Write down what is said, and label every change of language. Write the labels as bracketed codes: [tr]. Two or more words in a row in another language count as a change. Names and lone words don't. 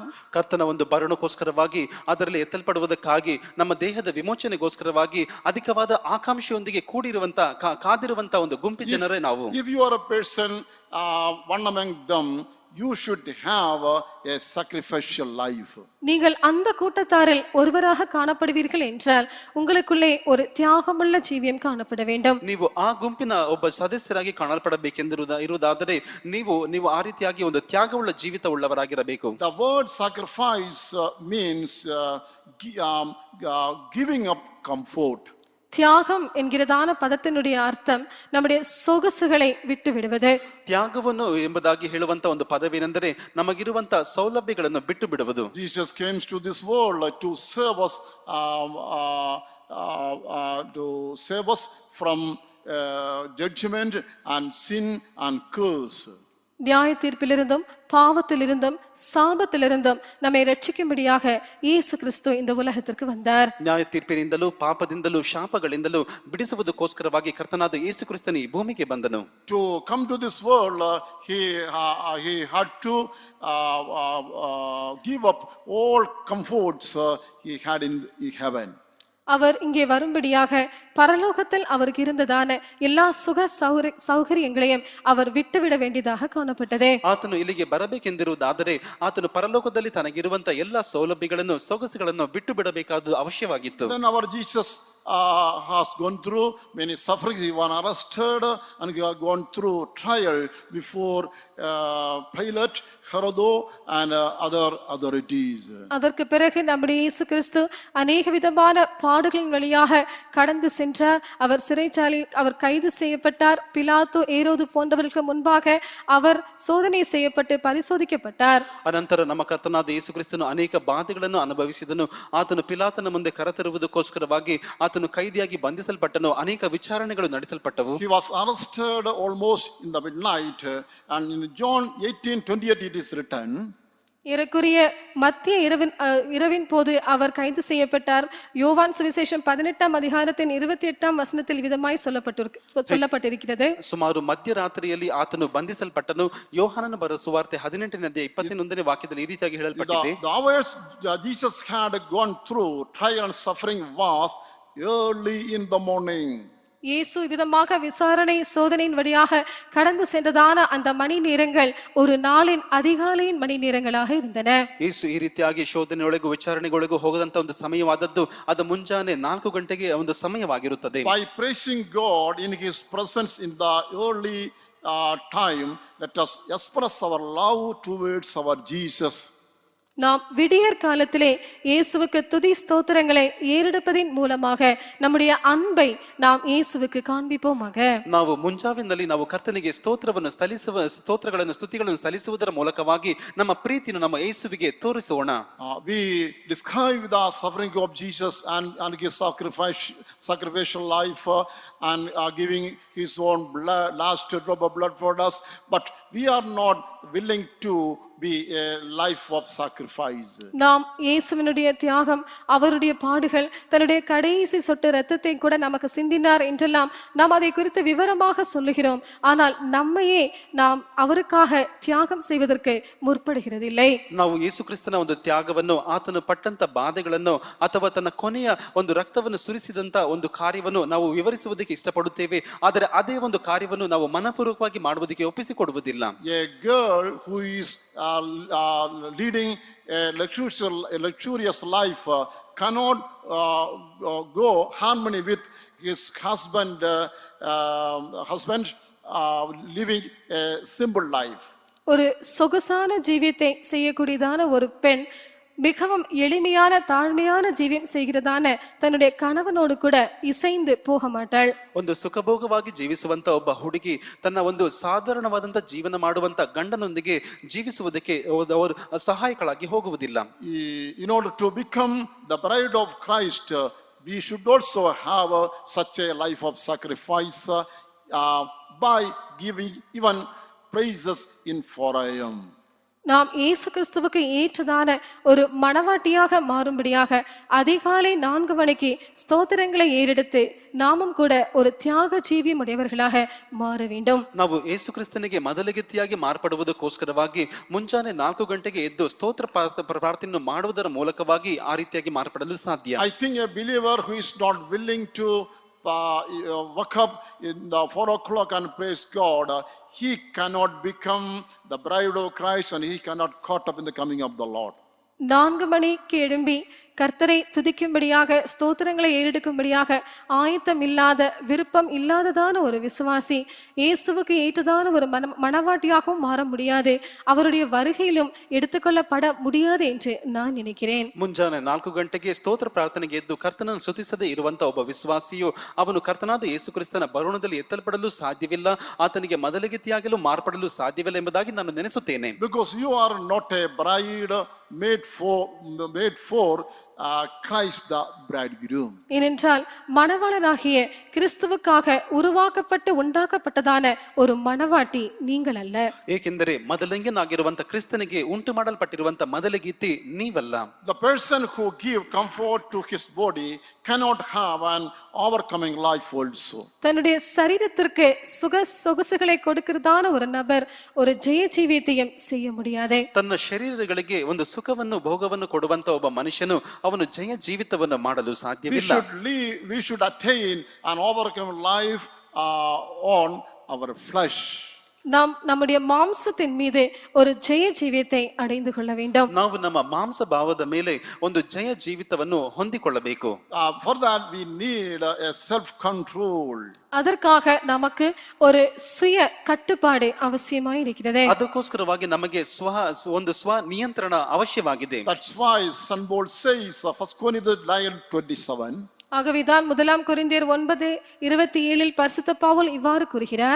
[kn] ಕರ್ತನ ಒಂದು ಬರಣಕ್ಕೋಸ್ಕರವಾಗಿ ಅದರಲ್ಲಿ ಎತ್ತಲ್ಪಡುವುದಕ್ಕಾಗಿ ನಮ್ಮ ದೇಹದ ವಿಮೋಚನೆಗೋಸ್ಕರವಾಗಿ ಅಧಿಕವಾದ ಆಕಾಂಕ್ಷೆಯೊಂದಿಗೆ ಕೂಡಿರುವಂತ ಕಾದಿರುವಂತ ಒಂದು ಗುಂಪು ಜನರೇ ನಾವು. [en] If you are a person, one among them, you should have a sacrificial life. [ta] நீங்கள் அந்த கூட்டத்தாரில் ஒருவராக காணப்படுவீர்கள் என்றால் உங்களுக்குள்ளே ஒரு தியாகமுள்ள ஜீவியம் காணப்பட வேண்டும். [kn] ನೀವು ಆ ಗುಂಪಿನ ಒಬ್ಬ ಸದಸ್ಯರಾಗಿ ಕಾಣಲ್ಪಡಬೇಕೆಂದಿರುವುದಾದರೆ ನೀವು ಆ ರೀತಿಯಾಗಿ ಒಂದು ತ್ಯಾಗವುಳ್ಳ ಜೀವಿತ ಉಳ್ಳವರಾಗಿರಬೇಕು. [en] The word sacrifice means giving up comfort. [ta] தியாகம் என்கிறதான பதத்தினுடைய அர்த்தம் நம்முடைய சொகுசுகளை விட்டு விடுவது. [kn] ತ್ಯಾಗವನ್ನು ಎಂಬುದಾಗಿ ಹೇಳುವಂತ ಒಂದು ಪದವೇನೆಂದರೆ ನಮಗಿರುವಂತ ಸೌಲಭ್ಯಗಳನ್ನು ಬಿಟ್ಟು ಬಿಡುವುದು. [en] Jesus came to this world to save us from judgment and sin and curse. [ta] நியாய தீர்ப்பிலிருந்தும் பாவத்திலிருந்தும் சாபத்திலிருந்தும் நம்மை ரட்சிக்கும்படியாக இயேசு கிறிஸ்து இந்த உலகத்திற்கு வந்தார். [kn] ನ್ಯಾಯ ತೀರ್ಪಿನಿಂದಲೂ ಪಾಪದಿಂದಲೂ ಶಾಪಗಳಿಂದಲೂ ಬಿಡಿಸುವುದಕ್ಕೋಸ್ಕರವಾಗಿ ಕರ್ತನಾದ ಯೇಸು ಕ್ರಿಸ್ತನು ಈ ಭೂಮಿಗೆ ಬಂದನು. [en] To come to this world, he had to give up all comforts he had in heaven. [ta] அவர் இங்கே வரும்படியாக பரலோகத்தில் அவருக்கு இருந்ததான எல்லா சுக சௌகரியங்களையும் அவர் விட்டுவிட வேண்டியதாக காணப்பட்டது. [kn] ಆತನು ಇಲ್ಲಿಗೆ ಬರಬೇಕೆಂದಿರುವುದಾದರೆ ಆತನು ಪರಲೋಕದಲ್ಲಿ ತನಗಿರುವಂತ ಎಲ್ಲಾ ಸೌಲಭ್ಯಗಳನ್ನು ಸೊಗಸುಗಳನ್ನು ಬಿಟ್ಟು ಬಿಡಬೇಕಾದ ಅವಶ್ಯವಾಗಿತ್ತು. [en] Then our Jesus has gone through many sufferings. He was arrested and he has gone through trial before Pilate, Herod and other authorities. [ta] அதற்கு பிறகு நம்முடைய இயேசு கிறிஸ்து அநேக விதமான பாடுகளின் வழியாக கடந்து சென்றார். அவர் சிறைச்சாலையில் அவர் கைது செய்யப்பட்டார். பிலாத்து, ஏரோது போன்றவர்களுக்கு முன்பாக அவர் சோதனை செய்யப்பட்டு பரிசோதிக்கப்பட்டார். [kn] ಅನಂತರ ನಮ್ಮ ಕರ್ತನಾದ ಯೇಸು ಕ್ರಿಸ್ತನು ಅನೇಕ ಬಾಧೆಗಳನ್ನು ಅನುಭವಿಸಿದನು. ಆತನು ಪಿಲಾತನ ಮುಂದೆ ಕರೆತರುವುದಕ್ಕೋಸ್ಕರವಾಗಿ ಆತನು ಕೈದಿಯಾಗಿ ಬಂಧಿಸಲ್ಪಟ್ಟನು. ಅನೇಕ ವಿಚಾರಣೆಗಳು ನಡೆಸಲ್ಪಟ್ಟವು. [en] He was arrested almost in the midnight, and in John 18:28 it is written, [ta] ஏறக்குறைய மத்திய இரவின் போது அவர் கைது செய்யப்பட்டார். யோவான் சுவிசேஷம் 18ஆம் அதிகாரத்தின் 28ஆம் வசனத்தில் விதமாய் சொல்லப்பட்டிருக்கிறது. [kn] ಸುಮಾರು ಮಧ್ಯರಾತ್ರಿಯಲ್ಲಿ ಆತನು ಬಂಧಿಸಲ್ಪಟ್ಟನು. ಯೋಹಾನನ ಬರೆದ ಸುವಾರ್ತೆ 18ನೇ ಅಧ್ಯಾಯ 21ನೇ ವಾಕ್ಯದಲ್ಲಿ ಈ ರೀತಿಯಾಗಿ ಹೇಳಲ್ಪಟ್ಟಿದೆ. [en] The hours Jesus had gone through trial and suffering was early in the morning. [ta] இயேசு விதமாக விசாரணை சோதனையின் வழியாக கடந்து சென்றதான அந்த மணி நேரங்கள் ஒரு நாளின் அதிகாலையின் மணி நேரங்களாக இருந்தன. [kn] ಯೇಸು ಈ ರೀತಿಯಾಗಿ ಶೋಧನೆಯೊಳಗೂ ವಿಚಾರಣೆಗೊಳಗೂ ಹೋಗದಂತ ಒಂದು ಸಮಯವಾದದ್ದು ಅದು ಮುಂಜಾನೆ 4 ಗಂಟೆಗೆ ಒಂದು ಸಮಯವಾಗಿರುತ್ತದೆ. [en] By praising God in his presence in the early time, let us express our love towards our Jesus. [ta] நாம் விடியற் காலத்திலே இயேசுவுக்கு துதி ஸ்தோத்திரங்களை ஏறெடுப்பதின் மூலமாக நம்முடைய அன்பை நாம் இயேசுவுக்கு காண்பிப்போமாக. [kn] ನಾವು ಮುಂಜಾವಿನಲ್ಲಿ ನಾವು ಕರ್ತನಿಗೆ ಸ್ತೋತ್ರಗಳನ್ನು ಸ್ತುತಿಗಳನ್ನು ಸಲ್ಲಿಸುವುದರ ಮೂಲಕವಾಗಿ ನಮ್ಮ ಪ್ರೀತಿಯನ್ನು ನಮ್ಮ ಯೇಸುವಿಗೆ ತೋರಿಸೋಣ. [en] We describe the suffering of Jesus and his sacrificial life and giving his own blood, last drop of blood for us, but we are not willing to be a life of sacrifice. [ta] நாம் இயேசுவினுடைய தியாகம், அவருடைய பாடுகள், தன்னுடைய கடைசி சொட்டு இரத்தத்தை கூட நமக்கு சிந்தினார் என்றெல்லாம் நாம் அதை குறித்து விவரமாக சொல்லுகிறோம். ஆனால் நம்மையே நாம் அவருக்காக தியாகம் செய்வதற்கு முற்படுகிறதில்லை. [kn] ನಾವು ಯೇಸು ಕ್ರಿಸ್ತನ ಒಂದು ತ್ಯಾಗವನ್ನು, ಆತನು ಪಟ್ಟಂತ ಬಾಧೆಗಳನ್ನು ಅಥವಾ ತನ್ನ ಕೊನೆಯ ಒಂದು ರಕ್ತವನ್ನು ಸುರಿಸಿದಂತ ಒಂದು ಕಾರ್ಯವನ್ನು ನಾವು ವಿವರಿಸುವುದಕ್ಕೆ ಇಷ್ಟಪಡುತ್ತೇವೆ. ಆದರೆ ಅದೇ ಒಂದು ಕಾರ್ಯವನ್ನು ನಾವು ಮನಪೂರ್ವಕವಾಗಿ ಮಾಡುವುದಕ್ಕೆ ಒಪ್ಪಿಸಿಕೊಡುವುದಿಲ್ಲ. [en] A girl who is leading a luxurious life cannot go harmony with his husband living a simple life. [ta] ஒரு சொகுசான ஜீவியத்தை செய்யக்கூடியதான ஒரு பெண் மிகவும் எளிமையான தாழ்மையான ஜீவியம் செய்கிறதான தன்னுடைய கணவனோடு கூட இசைந்து போக மாட்டாள். [kn] ಒಂದು ಸುಖಭೋಗವಾಗಿ ಜೀವಿಸುವಂತ ಒಬ್ಬ ಹುಡುಗಿ ತನ್ನ ಒಂದು ಸಾಧಾರಣವಾದಂತ ಜೀವನ ಮಾಡುವಂತ ಗಂಡನೊಂದಿಗೆ ಜೀವಿಸುವುದಕ್ಕೆ ಅವರು ಸಹಾಯಕಳಾಗಿ ಹೋಗುವುದಿಲ್ಲ. [en] In order to become the bride of Christ, we should also have such a life of sacrifice by giving even praises in 4 AM. [ta] நாம் இயேசு கிறிஸ்துவுக்கு ஏற்றதான ஒரு மணவாட்டியாக மாறும்படியாக அதிகாலை 4 மணிக்கு ஸ்தோத்திரங்களை ஏறெடுத்து நாமும் கூட ஒரு தியாக ஜீவிய உடையவர்களாக மாற வேண்டும். [kn] ನಾವು ಯೇಸು ಕ್ರಿಸ್ತನಿಗೆ ಮೊದಲಿಗತಿಯಾಗಿ ಮಾರ್ಪಡುವುದಕ್ಕೋಸ್ಕರವಾಗಿ ಮುಂಜಾನೆ 4 ಗಂಟೆಗೆ ಎದ್ದು ಸ್ತೋತ್ರ ಪ್ರಾರ್ಥನೆಯನ್ನು ಮಾಡುವುದರ ಮೂಲಕವಾಗಿ ಆ ರೀತಿಯಾಗಿ ಮಾರ್ಪಡಲು ಸಾಧ್ಯ. [en] I think a believer who is not willing to wake up in the 4 o'clock and praise God, he cannot become the bride of Christ and he cannot caught up in the coming of the Lord. [ta] 4 மணிக்கு எழும்பி கர்த்தரை துதிக்கும்படியாக ஸ்தோத்திரங்களை ஏறெடுக்கும்படியாக ஆயத்தம் இல்லாத, விருப்பம் இல்லாததான ஒரு விசுவாசி இயேசுவுக்கு ஏற்றதான ஒரு மணவாட்டியாகவும் மாற முடியாது, அவருடைய வருகையிலும் எடுத்துக்கொள்ளப்பட முடியாது என்று நான் நினைக்கிறேன். [kn] ಮುಂಜಾನೆ 4 ಗಂಟೆಗೆ ಸ್ತೋತ್ರ ಪ್ರಾರ್ಥನೆಗೆ ಎದ್ದು ಕರ್ತನನ್ನು ಸ್ತುತಿಸದೆ ಇರುವಂತ ಒಬ್ಬ ವಿಶ್ವಾಸಿಯು ಅವನು ಕರ್ತನಾದ ಯೇಸು ಕ್ರಿಸ್ತನ ಬರುಣದಲ್ಲಿ ಎತ್ತಲ್ಪಡಲು ಸಾಧ್ಯವಿಲ್ಲ, ಆತನಿಗೆ ಮೊದಲಿಗತಿಯಾಗಲು ಮಾರ್ಪಡಲು ಸಾಧ್ಯವಿಲ್ಲ ಎಂಬುದಾಗಿ ನಾನು ನೆನೆಸುತ್ತೇನೆ. [en] Because you are not a bride made for Christ the bridegroom. [ta] ஏனென்றால் மணவாளனாகிய கிறிஸ்துவுக்காக உருவாக்கப்பட்டு உண்டாக்கப்பட்டதான ஒரு மணவாட்டி நீங்கள் அல்ல. [kn] ಏಕೆಂದರೆ ಮೊದಲಿಂಗನಾಗಿರುವಂತ ಕ್ರಿಸ್ತನಿಗೆ ಉಂಟು ಮಾಡಲ್ಪಟ್ಟಿರುವಂತ ಮೊದಲಿಗೀತಿ ನೀವಲ್ಲ. [en] The person who give comfort to his body cannot have an overcoming life also. [ta] தன்னுடைய சரீரத்திற்கு சொகுசுகளை கொடுக்கிறதான ஒரு நபர் ஒரு ஜெய ஜீவியத்தையும் செய்ய முடியாது. [kn] ತನ್ನ ಶರೀರಗಳಿಗೆ ಒಂದು ಸುಖವನ್ನು ಭೋಗವನ್ನು ಕೊಡುವಂತ ಒಬ್ಬ ಮನುಷ್ಯನು ಅವನು ಜಯ ಜೀವಿತವನ್ನು ಮಾಡಲು ಸಾಧ್ಯವಿಲ್ಲ. [en] We should attain an overcoming life on our flesh. [ta] நாம் நம்முடைய மாம்சத்தின் மீது ஒரு ஜெய ஜீவியத்தை அடைந்து கொள்ள வேண்டும். [kn] ನಾವು ನಮ್ಮ ಮಾಂಸ ಭಾವದ ಮೇಲೆ ಒಂದು ಜಯ ಜೀವಿತವನ್ನು ಹೊಂದಿಕೊಳ್ಳಬೇಕು. [en] For that we need a self control. [ta] அதற்காக நமக்கு ஒரு சுய கட்டுப்பாடு அவசியமாய் இருக்கிறது. [kn] ಅದಕ್ಕೋಸ್ಕರವಾಗಿ ನಮಗೆ ಒಂದು ಸ್ವ ನಿಯಂತ್ರಣ ಅವಶ್ಯವಾಗಿದೆ. [en] That's why St. Paul says 1 Corinthians 9:27. [ta] ஆகவேதான் 1 கொரிந்தியர் 9:27 பரிசுத்த பவுல் இவ்வாறு கூறுகிறார்.